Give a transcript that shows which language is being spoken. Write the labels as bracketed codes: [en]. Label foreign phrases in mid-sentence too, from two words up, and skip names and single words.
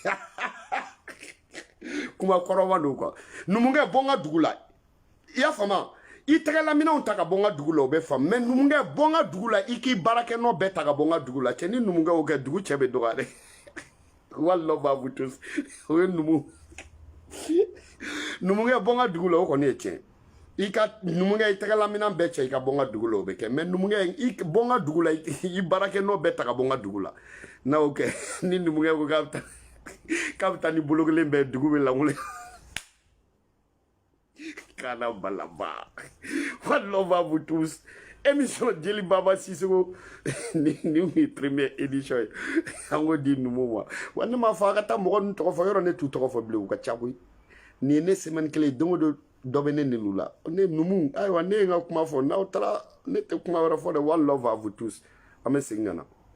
[bm] kuma kɔrɔma don quoi numukɛ bɔ n ka dugu la i y'a faamu i tɛgɛlaminɛw ta ka bɔ n ka dugu la o bɛ faamu mais numukɛ bɔ n ka dugu la i k'i baarakɛnɔ bɛɛ ta ka bɔ n ka dugu la cɛ ni numukɛ y'o kɛ dugu cɛ bɛ dɔgɔya dɛ walahi b'a [fr] vous tous [bm] o ye numukɛ bɔ n ka dugu la o kɔni ye tiɲɛ i ka numukɛ i tɛgɛlaminɛ bɛɛ cɛ i ka bɔ n ka dugu la o bɛ kɛ mais numukɛ i bɔ n ka dugu la i baarakɛnɔ bɛɛ ta ka bɔ n ka dugu la n'a y'o kɛ ni numukɛ ko k'a bɛ taa ni bolo kelen bɛɛ dugu bɛ langolo kana balaba [en] what love [fr] à vous tous émission [bm] Jeli Baba Sissoko ni [fr] première édition [bm] an ko di numu ma wa ne ma fa ka taa mɔgɔ ninnu tɔgɔ fɔ yɔrɔ ne t'u tɔgɔ fɔ bilen u ka ca koyi nin ye ne semaine kelen don o don dɔ bɛ ne nilu la ne numu ayiwa ne ye n ka kuma fɔ n'aw taara ne tɛ kuma wɛrɛ fɔ dɛ [en] one love [fr] à vous tous [bm] an bɛ segin ka na